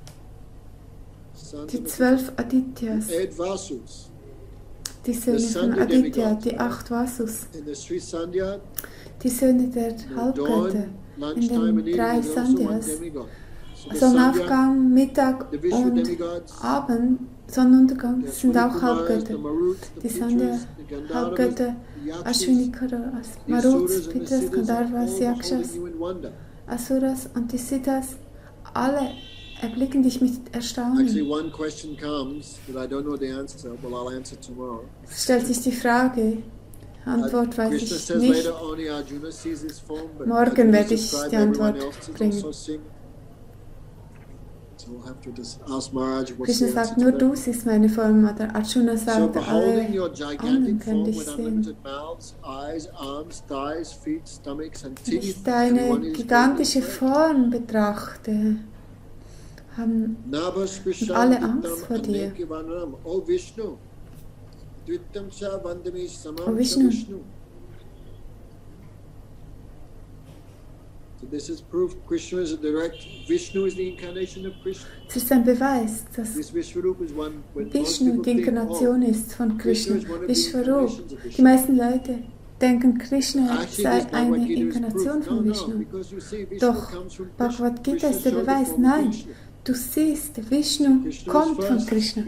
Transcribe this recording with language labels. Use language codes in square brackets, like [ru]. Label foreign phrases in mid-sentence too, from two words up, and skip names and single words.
[de] Die 12 Adityas, die Söhne von Aditya, die 8 Vasus, die Söhne der Halbgötter in den 3 Sandhyas, Sonnenaufgang, Mittag und Abend, Sonnenuntergang sind auch Halbgötter. Die Sandhya, Halbgötter, Ashwini Kuras, Maruts, Pitras, Gandharvas, Yakshas, Asuras und die Siddhas, alle erblicken dich mit Erstaunen. Es stellt sich die Frage, Antwort weiß ich nicht. Morgen werde ich die Antwort bringen. Krishna sagt, nur du siehst meine Form, oder Arjuna sagt, alle anderen können dich sehen. Wenn ich deine gigantische Form betrachte, haben alle Angst vor dir. O Vishnu, [en] this is proof Krishna is a direct. Vishnu is the incarnation of Krishna. [de] Es ist ein Beweis, dass Vishnu die Inkarnation ist von Krishna. Vishvarup. Die meisten Leute denken, Krishna sei eine Inkarnation von Vishnu. Doch Bhagavad Gita ist der Beweis. Nein, du siehst, Vishnu kommt von Krishna.